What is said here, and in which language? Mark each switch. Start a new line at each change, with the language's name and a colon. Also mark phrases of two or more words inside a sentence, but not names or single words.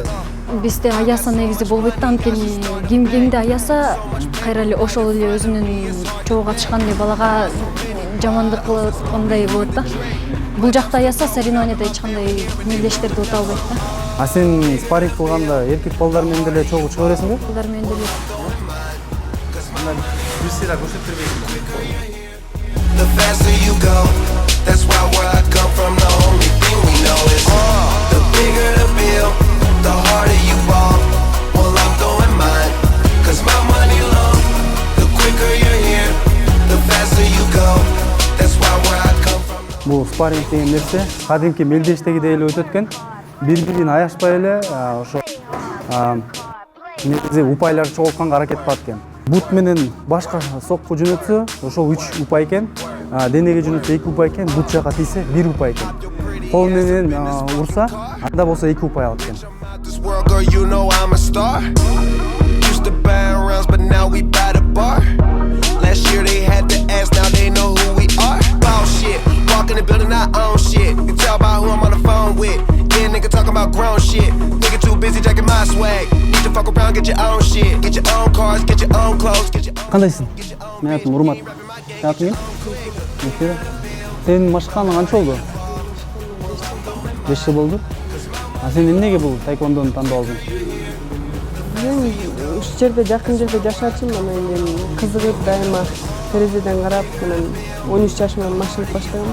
Kyrgyz: Бизде аяса негизи болбойт да, анткени ким кимди аяса кайра эле ошол эле өзүнүн чогуу катышкан эле балага жамандык кылгандай болот да. Бул жакта аяса соревнованияда эч кандай мелдештерди ута албайт да. А сен спарринг кылганда эркек балдар менен деле чогуу чыга бересиңби? Балдар менен деле.
English: The faster you go, that's why where I come from, the only thing we know is the bigger the bill, the harder you ball. Well, I'm throwing mine, cause my money long. The quicker you're here, the faster you go, that's why where I come from.
Kyrgyz: Бул спарринг деген нерсе кадимки мелдештегидей эле өтөт экен. Бири-бирин аяшпай эле ошо негизи упайларды чогултканга аракет кылат экен. Бут менен башка сокку жөнөтсө, ошол 3 упай экен. Денеге жөнөтсө 2 упай экен, бут жака тийсе 1 упай экен. Кол менен урса, анда болсо 2 упай алат экен.
English: This world, girl, you know I'm a star. Used to buy rounds, but now we buy the bar. Last year they had to ask, now they know who we are. Boss shit, walk in the building, I own shit. You can tell by who I'm on the phone with. Yeah, nigga talking about grown shit. Nigga too busy jacking my swag. Need to fuck around, get your own shit. Get your own cars, get your own clothes, get your own.
Kyrgyz: Кандайсың? Мен атым Урмат. Сен атың ким? Сенин машыкканың канча болду? 5 жыл болду. А сен эмнеге бул таэквондону тандап алдың? ушул жерде жакын жерде жашачумун, анан мен кызыгып дайыма терезеден карап, анан 13 жашымдан машыгып баштагам.